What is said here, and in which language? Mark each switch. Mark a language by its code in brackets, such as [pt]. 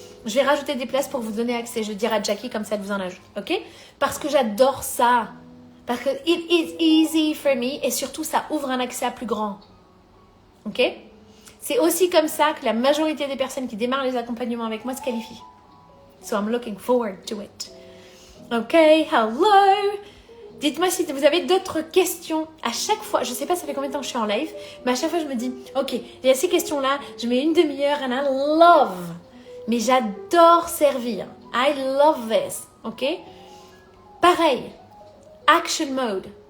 [fr] Je vais rajouter des places pour vous donner accès. Je vais dire à Jackie comme ça, elle vous en ajoute. Ok? Parce que j'adore ça. Parce que [en] it is easy for me [fr] et surtout, ça ouvre un accès à plus grand. Ok? C'est aussi comme ça que la majorité des personnes qui démarrent les accompagnements avec moi se qualifient. [en] So I'm looking forward to it. [fr] Ok, hello! Dites-moi si vous avez d'autres questions. À chaque fois, je ne sais pas ça fait combien de temps que je suis en live, mais à chaque fois je me dis, ok, il y a ces questions-là, je mets une demi-heure [en] and I love. [fr] Mais j'adore servir. [en] I love this. [fr] Ok? Pareil, action mode.